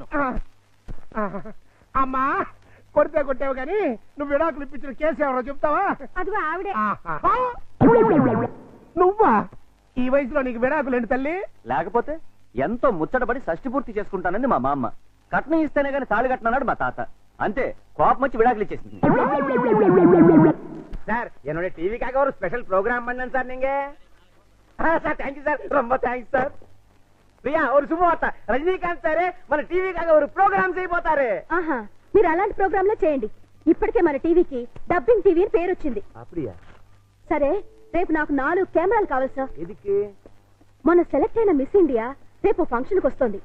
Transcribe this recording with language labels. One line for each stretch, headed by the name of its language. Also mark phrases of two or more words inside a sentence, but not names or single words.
Telugu: అమ్మా, కొడితే కొట్టావు కానీ నువ్వు విడాకులు ఇప్పించిన కేసు ఎవరో చెప్తావా? అదిగో ఆవిడే. నువ్వా? ఈ వయసులో నీకు విడాకులేంటి తల్లి? లేకపోతే ఎంతో ముచ్చటపడి షష్టి పూర్తి చేసుకుంటానంది మా మామ. కట్నం ఇస్తేనే గానీ తాళి కట్టనన్నాడు మా తాత. అంతే, కోపం వచ్చి విడాకులు ఇచ్చేసింది.
Tamil: சார் என்னுடைய டிவிக்காக ஒரு
English: special program
Tamil: பண்ணேன் சார் நீங்க.
English: sir thank you sir,
Tamil: ரொம்ப
English: thanks sir.
Telugu: ప్రియా ஒரு శుభవార్త, రజనీకాంత్ సారే మన టీవీకాగా ఒక ప్రోగ్రామ్ చేయబోతారు. ఆహా, మీరు అలాంటి ప్రోగ్రాంలే చేయండి. ఇప్పటికే మన టీవీకి
English: dubbing TV
Telugu: అని పేరు వచ్చింది.
Tamil: அப்படியா?
Telugu: సరే, రేపు నాకు 4 కెమెరాలు కావాలి సార్. ఎదికి? మొన్న సెలెక్ట్ అయిన మిస్ ఇండియా రేపు ఫంక్షన్ కి వస్తుంది.